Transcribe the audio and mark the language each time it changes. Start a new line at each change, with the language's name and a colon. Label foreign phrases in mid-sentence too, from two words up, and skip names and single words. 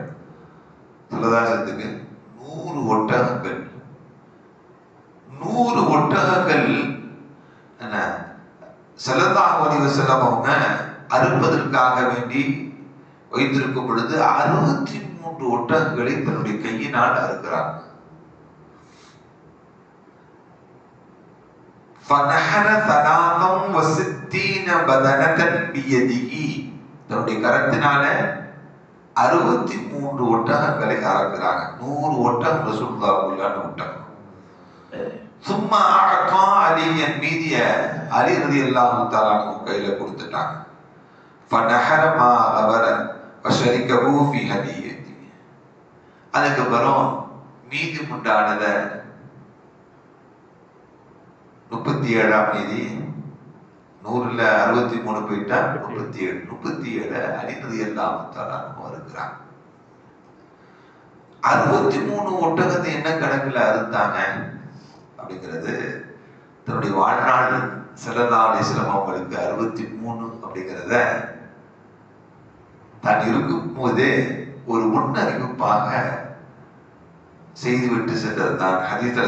Tamil: சொல்லதாசத்துக்கு 100 ஒட்டகங்கள் 100 ஒட்டகங்கள்
Arabic: صلى الله عليه وسلم
Tamil: அவங்க அறுப்பதற்காக வேண்டி வைத்திருக்கும் பொழுது 63 ஒட்டகங்களை தன்னுடைய கையினால் அறுக்கிறாங்க.
Arabic: فنحر 63 بدنة بيده,
Tamil: தன்னுடைய கரத்தினால 63 ஒட்டகங்களை அறுக்கிறாங்க. 100 ஒட்டகம் ரசூலுல்லாஹ்வுல்லான ஒட்டகம். சும்மா
Arabic: أعطى عليا,
Tamil: மீதிய அலி
Arabic: رضي الله تعالى
Tamil: கையில கொடுத்துட்டாங்க.
Arabic: فنحر ما غبر وشركه في هديته,
Tamil: அதுக்கப்புறம் மீதி உண்டானத 37ஆம் மீதி 100ல 63 போயிட்டா 37 அலி
Arabic: رضي الله تعالى
Tamil: இருக்கிறாங்க. 63 ஒட்டகத்தை என்ன கணக்குல அறுத்தாங்க அப்படிங்கிறது தன்னுடைய வாழ்நாள்
Arabic: صلى الله عليه وسلم
Tamil: அவங்களுக்கு 63 அப்படிங்கிறத தான் இருக்கும் போதே ஒரு முன்னறிவிப்பாக செய்துவிட்டு சென்றது தான் ஹதீஸ்ல.